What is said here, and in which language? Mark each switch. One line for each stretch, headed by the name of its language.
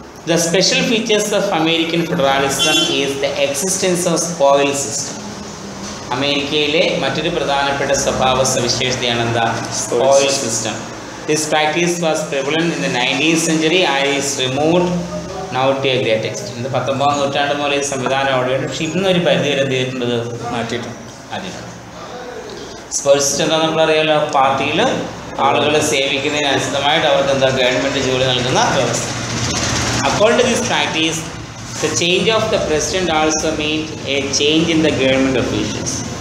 English: The special features of American federalism is the existence of spoil system.
Malayalam: അമേരിക്കയിലെ മറ്റൊരു പ്രധാനപ്പെട്ട സ്വഭാവ സവിശേഷതയാണ് എന്താ?
English: Spoil system. This practice was prevalent in the 19th century and is removed now to a great extent.
Malayalam: ഇത് 19-ാം നൂറ്റാണ്ട് മുതൽ ഈ സംവിധാനം അവിടെയുണ്ട്. പക്ഷേ ഇന്നൊരു പരിധി വരെ എന്ത് ചെയ്തിട്ടുണ്ട്, മാറ്റിയിട്ടുണ്ട്. സ്പേഴ്സിസ്റ്റ് എന്താ നമ്മളറിയാലോ, പാർട്ടിയിൽ ആളുകളെ സേവിക്കുന്നതിനനുസൃതമായിട്ട് അവർക്ക് എന്താ ഗവൺമെൻറ് ജോലി നൽകുന്ന വ്യവസ്ഥ.
English: According to this practice the change of the president also mean a change in the government officials.